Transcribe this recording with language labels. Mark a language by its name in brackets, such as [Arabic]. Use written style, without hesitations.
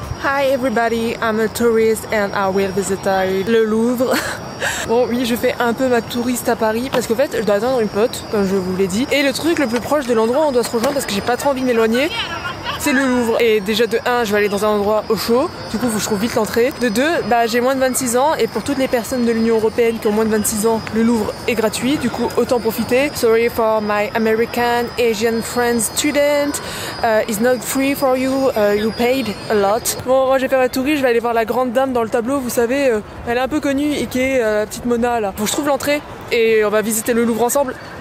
[English] Hi everybody, I'm a tourist and I will visit le Louvre. [French] Bon oui, je fais un peu ma touriste à Paris parce qu'en fait je dois attendre une pote, comme je vous l'ai dit. Et le truc le plus proche de l'endroit où on doit se rejoindre, parce que j'ai pas trop envie de m'éloigner, c'est le Louvre. Et déjà de 1, je vais aller dans un endroit au chaud, du coup faut que je trouve vite l'entrée. De 2, j'ai moins de 26 ans et pour toutes les personnes de l'Union Européenne qui ont moins de 26 ans, le Louvre est gratuit, du coup autant profiter. [English] Sorry for my American, Asian friends student, it's not free for you, you paid a lot. [French] Bon, moi je vais faire la touriste, je vais aller voir la grande dame dans le tableau, vous savez, elle est un peu connue et qui est la petite Mona là. Faut que je trouve l'entrée et on va visiter le Louvre ensemble.